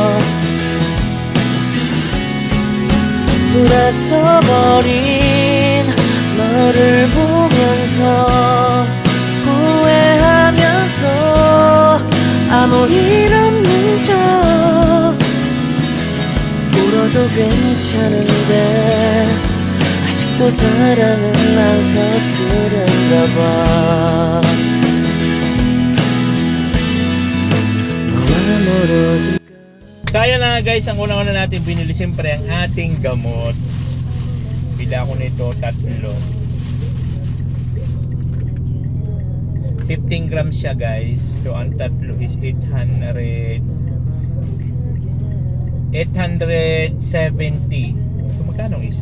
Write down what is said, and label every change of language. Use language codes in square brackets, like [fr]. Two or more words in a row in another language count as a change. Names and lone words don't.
[ko] 돌아서버린 너를 보면서 후회하면서 아무 일 없는 척 울어도 괜찮은데 아직도 사랑은 안 서투른가 봐. 너와 멀어진 [tl] Kaya na guys, ang una-una natin binili siyempre ang ating gamot. Bila ko nito 3. 15 grams siya guys. So ang 3 is 870. So magkano ang isa?